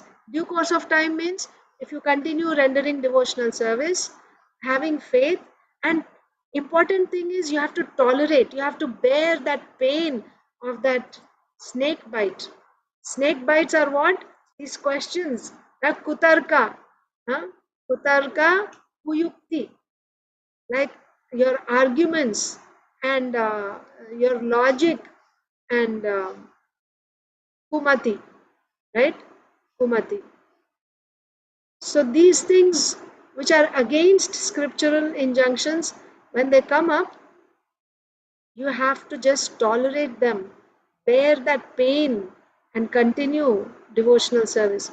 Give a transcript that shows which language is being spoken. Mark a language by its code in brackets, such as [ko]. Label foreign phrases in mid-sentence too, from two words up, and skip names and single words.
[en] Due course of time means if you continue rendering devotional service, having faith, and important thing is you have to tolerate, you have to bear that pain of that snake bite. Snake bites are what? These questions, like [sa] kutarka, kutarka kuyukti, [en] like your arguments and your logic and kumati, right? Kumati. So these things which are against scriptural injunctions, when they come up, you have to just tolerate them, bear that pain, and continue devotional service.